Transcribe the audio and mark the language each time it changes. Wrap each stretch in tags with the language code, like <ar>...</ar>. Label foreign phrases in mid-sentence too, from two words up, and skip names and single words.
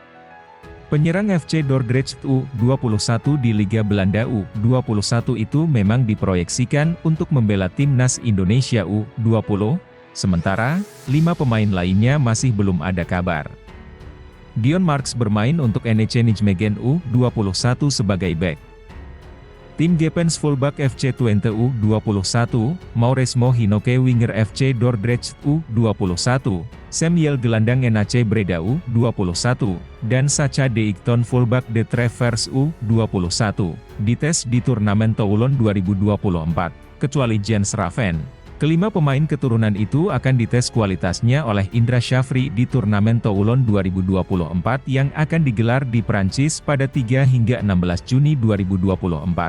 <id>Penyerang FC Dordrecht U21 di Liga Belanda U21 itu memang diproyeksikan untuk membela Timnas Indonesia U20, sementara 5 pemain lainnya masih belum ada kabar. Dion Marks bermain untuk NEC Nijmegen U21 sebagai bek. Tim Gepens fullback FC Twente U21, Maurice Mohinoke winger FC Dordrecht U21, Samuel gelandang NAC Breda U21, dan Sacha De Ikton fullback The Travers U21, dites di Turnamen Toulon 2024, kecuali Jens Raven. Kelima pemain keturunan itu akan dites kualitasnya oleh Indra Syafri di Turnamen Toulon 2024 yang akan digelar di Prancis pada 3 hingga 16 Juni 2024.</id>